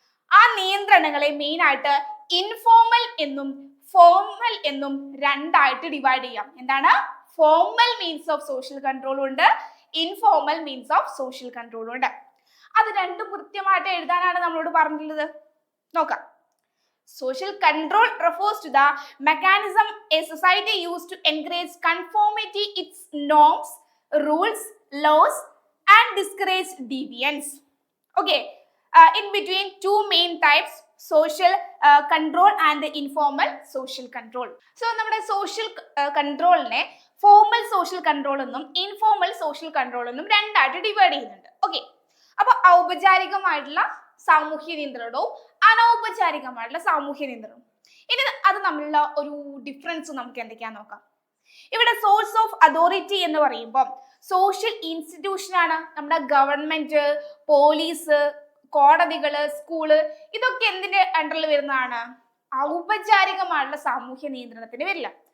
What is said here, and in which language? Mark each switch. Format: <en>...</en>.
<ml>ആ നിയന്ത്രണങ്ങളെ മെയിൻ ആയിട്ട് ഇൻഫോർമൽ എന്നും ഫോർമൽ എന്നും രണ്ടായിട്ട് ഡിവൈഡ് ചെയ്യാം. എന്താണ്? Formal means of social control ഉണ്ട്, informal means of social control ഉണ്ട്. അത് രണ്ടും കൃത്യമായിട്ട് എഴുതാനാണ് നമ്മളോട് പറഞ്ഞിട്ടുള്ളത്. നോക്കാം.</ml> <en>Social control refers to the mechanism a society used to encourage conformity its norms, rules, laws and discourage deviance. Okay, in between two main types, social control and the informal social control.</en> <ml>So നമ്മുടെ social controlനെ formal social control എന്നും informal social control എന്നും രണ്ടായിട്ട് divide ചെയ്യുന്നുണ്ട്. Okay, അപ്പൊ ഔപചാരികമായിട്ടുള്ള സാമൂഹ്യ നിയന്ത്രണവും അനൗപചാരികമായിട്ടുള്ള സാമൂഹ്യ നിയന്ത്രണവും, ഇനി അത് തമ്മിലുള്ള ഒരു ഡിഫറൻസ് നമുക്ക് എന്തൊക്കെയാന്ന് നോക്കാം. ഇവിടെ സോഴ്സ് ഓഫ് അതോറിറ്റി എന്ന് പറയുമ്പോൾ സോഷ്യൽ ഇൻസ്റ്റിറ്റ്യൂഷൻ ആണ്. നമ്മുടെ ഗവൺമെന്റ്, പോലീസ്, കോടതികള്, സ്കൂള്, ഇതൊക്കെ എന്തിന്റെ അണ്ടറിൽ വരുന്നതാണ്? ഔപചാരികമായിട്ടുള്ള സാമൂഹ്യ നിയന്ത്രണത്തിന് വരില്ല.</ml>